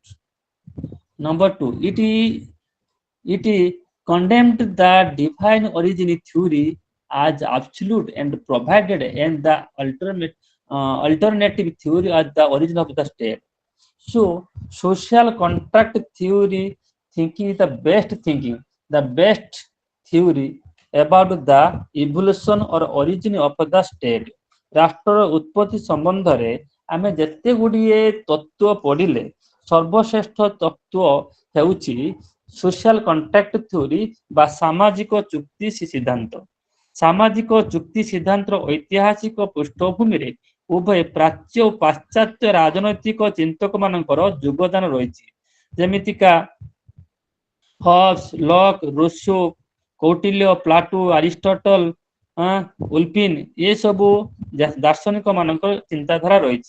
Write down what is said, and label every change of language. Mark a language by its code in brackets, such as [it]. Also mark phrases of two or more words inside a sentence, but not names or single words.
[en] Number two, it condemned the divine origin theory as absolute and provided and the alternative theory as the origin of the state. So social contract theory thinking is the best thinking, the best theory about the evolution or origin of the state. [or] ରାଷ୍ଟ୍ରର ଉତ୍ପତ୍ତି ସମ୍ବନ୍ଧରେ ଆମେ ଯେତେ ଗୁଡ଼ିଏ ତତ୍ତ୍ୱ ପଢ଼ିଲେ ସର୍ବଶ୍ରେଷ୍ଠ ତତ୍ତ୍ୱ ହେଉଛି [en] social contract theory [or] বা ସାମାଜିକ ଚୁକ୍ତି ସିଦ୍ଧାନ୍ତ। ସାମାଜିକ ଚୁକ୍ତି ସିଦ୍ଧାନ୍ତର ଐତିହାସିକ ପୃଷ୍ଠଭୂମିରେ ଉଭୟ ପ୍ରାଚ୍ୟ ଓ ପାଶ୍ଚାତ୍ୟ ରାଜନୈତିକ ଚିନ୍ତକମାନଙ୍କର ଯୋଗଦାନ ରହିଛି। ଯେମିତିକା ହବ୍ସ, ଲକ୍, ରୋସୋ, କୌଟିଲ୍ୟ, ପ୍ଲାଟୋ, ଆରିଷ୍ଟଟଲ, ଉଲପିନ ଏସବୁ ଦାର୍ଶନିକ ମାନଙ୍କର ଚିନ୍ତାଧାରା ରହିଛି।